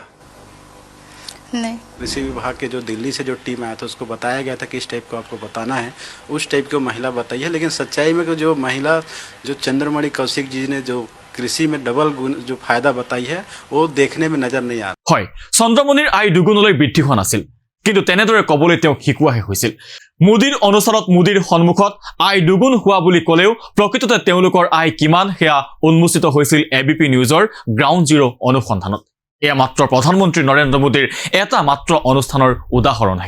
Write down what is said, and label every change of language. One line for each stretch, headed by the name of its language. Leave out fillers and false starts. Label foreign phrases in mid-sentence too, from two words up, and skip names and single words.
Hindi: नहीं। कृषि विभाग के जो दिल्ली से जो टीम आया था उसको बताया गया था कि इस टाइप को आपको बताना है, उस टाइप की महिला बताई है। लेकिन सच्चाई में जो महिला जो चंद्रमणि कौशिक जी ने जो कृषि में डबल गुण जो फायदा बताई है वो देखने में नजर नहीं आ रहा।
Assamese: হয় চন্দ্ৰমণিৰ আয় দুগুণলৈ বৃদ্ধি হোৱা নাছিল, কিন্তু তেনেদৰে কবলৈ তেওঁক শিকোৱাহে হৈছিল। মোদীৰ অনুচৰত মোদীৰ সন্মুখত আয় দুগুণ হোৱা বুলি ক'লেও প্ৰকৃততে তেওঁলোকৰ আয় কিমান সেয়া উন্মোচিত হৈছিল এবিপি নিউজৰ
English: ground zero'
Assamese: অনুসন্ধানত। এয়া মাত্ৰ প্ৰধানমন্ত্ৰী নৰেন্দ্ৰ মোদীৰ এটা মাত্ৰ অনুষ্ঠানৰ উদাহৰণহে।